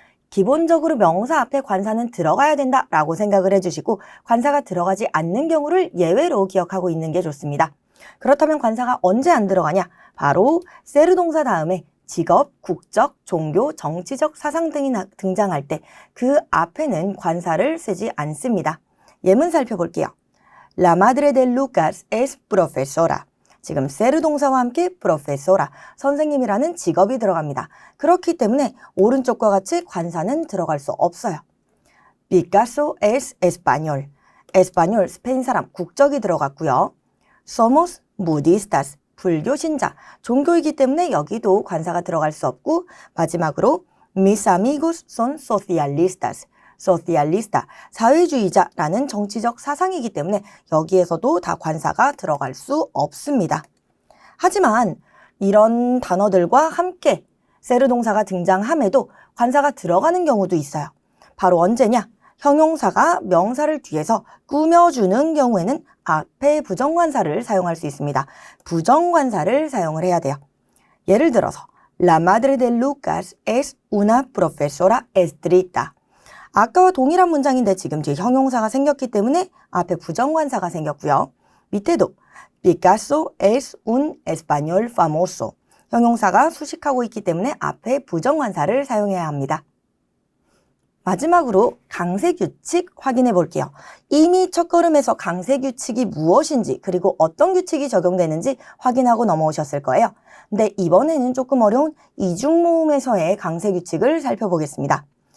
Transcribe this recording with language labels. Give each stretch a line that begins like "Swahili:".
Korean: 기본적으로 명사 앞에 관사는 들어가야 된다라고 생각을 해주시고 관사가 들어가지 않는 경우를 예외로 기억하고 있는 게 좋습니다. 그렇다면 관사가 언제 안 들어가냐? 바로 세르 동사 다음에 직업, 국적, 종교, 정치적 사상 등이 등장할 때 그 앞에는 관사를 쓰지 않습니다. 예문 살펴볼게요.
Spanish: La madre de Lucas es profesora.
Korean: 지금 세르 동사와 함께 profesora, 선생님이라는 직업이 들어갑니다. 그렇기 때문에 오른쪽과 같이 관사는 들어갈 수 없어요.
Spanish: Picasso es español.
Korean: español, 스페인 사람, 국적이 들어갔고요.
Spanish: Somos budistas,
Korean: 불교 신자, 종교이기 때문에 여기도 관사가 들어갈 수 없고 마지막으로
Spanish: Mis amigos son socialistas.
Korean: 소시알리스타, 사회주의자라는 정치적 사상이기 때문에 여기에서도 다 관사가 들어갈 수 없습니다. 하지만 이런 단어들과 함께 세르 동사가 등장함에도 관사가 들어가는 경우도 있어요. 바로 언제냐? 형용사가 명사를 뒤에서 꾸며주는 경우에는 앞에 부정관사를 사용할 수 있습니다. 부정관사를 사용을 해야 돼요. 예를 들어서
Spanish: La madre de Lucas es una profesora estricta.
Korean: 아까와 동일한 문장인데 지금 뒤에 형용사가 생겼기 때문에 앞에 부정관사가 생겼고요. 밑에도
Spanish: Picasso es un español famoso.
Korean: 형용사가 수식하고 있기 때문에 앞에 부정관사를 사용해야 합니다. 마지막으로 강세규칙 확인해 볼게요. 이미 첫걸음에서 강세규칙이 무엇인지 그리고 어떤 규칙이 적용되는지 확인하고 넘어오셨을 거예요. 근데 이번에는 조금 어려운 이중모음에서의 강세규칙을 살펴보겠습니다.